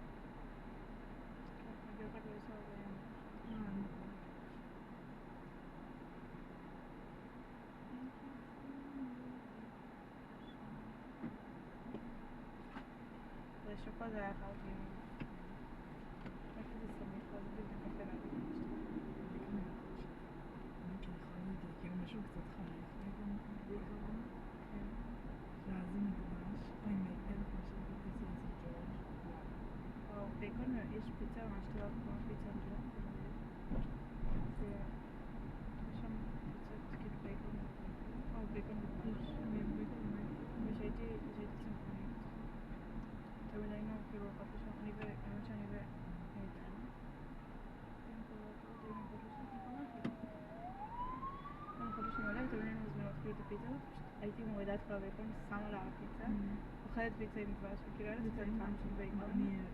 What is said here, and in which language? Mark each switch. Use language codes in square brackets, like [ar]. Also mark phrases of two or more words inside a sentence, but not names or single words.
[pt] Deixa eu fazer a calcinha. Vai fazer isso também, fazer o vídeo pra ferrar. [he] בקון יש פיצה ממש טובה כמו פיצה ג'ו. זה שם פיצות כאילו בקון או בקון גוש ושהייתי צמחונית תמיד היינו כאילו אחת לשם האמת שאני ואיתן אנחנו חודשים עליהם תמיד היינו מזמינות כאילו את הפיצה הייתי מורידה את כל הבקון שמה לה הפיצה אוכלת פיצה עם דבש וכאילו אין לזה טעם של בקון.